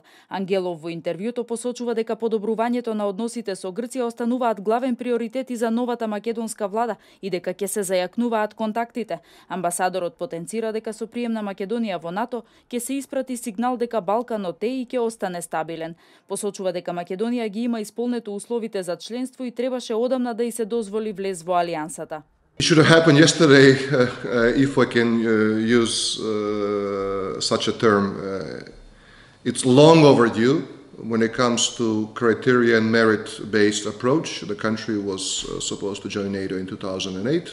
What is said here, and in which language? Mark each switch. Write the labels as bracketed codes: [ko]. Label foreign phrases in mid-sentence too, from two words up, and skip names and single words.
[mk] Ангелов во интервјуто посочува дека подобрувањето на односите со Грција остануваат главен приоритет и за новата македонска влада и дека ќе се зајакнуваат контактите. Амбасадорот потенцира дека со прием на Македонија во НАТО ќе се испрати сигнал дека Балканот е и ќе остане стабилен. Посочува дека Македонија ги има исполнето условите за членство и требаше одамна да и се дозволи влез во алијансата. [en] It should have happened yesterday, if I can use such a term. It's long overdue when it comes to criteria and merit-based approach. The country was supposed to join NATO in 2008.